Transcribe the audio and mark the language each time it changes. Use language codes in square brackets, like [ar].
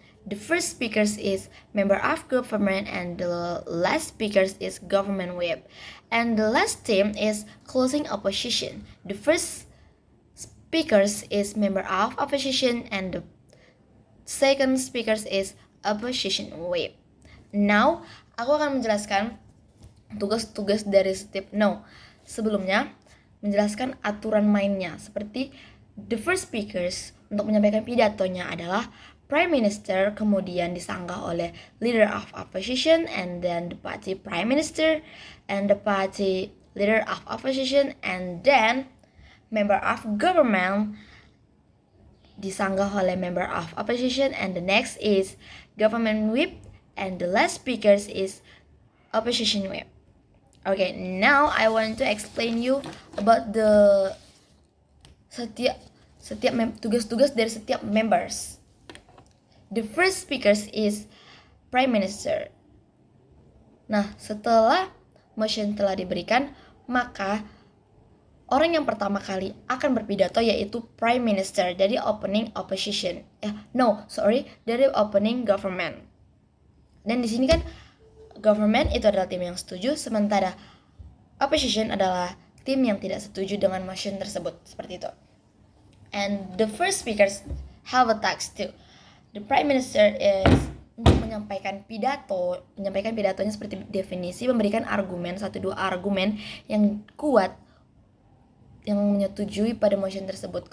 [en] The first speaker is member of government, and the last speaker is government whip. And the last team is closing opposition. The first speaker is member of opposition, and the second speaker is opposition whip. [id] Now, aku akan menjelaskan tugas-tugas dari setiap. Sebelumnya menjelaskan aturan mainnya. [en] Seperti the first speakers [id] untuk menyampaikan pidatonya adalah [en] Prime Minister, [id] kemudian disanggah oleh [en] Leader of Opposition, and then the party Prime Minister, and the party Leader of Opposition, and then Member of Government [id] disanggah oleh [en] Member of Opposition, and the next is Government Whip, and the last speakers is Opposition Whip. Okay, now I want to explain you about the [id] setiap tugas-tugas dari setiap [en] members. The first speakers is Prime Minister. [id] Nah, setelah motion telah diberikan, maka orang yang pertama kali akan berpidato yaitu Prime Minister dari opening opposition. Dari opening government. Dan di sini kan government itu adalah tim yang setuju, sementara opposition adalah tim yang tidak setuju dengan motion tersebut, seperti itu. [en] And the first speakers have a task too. The Prime Minister is [id] untuk menyampaikan pidatonya seperti definisi, memberikan argumen, 1-2 argumen yang kuat yang menyetujui pada motion tersebut.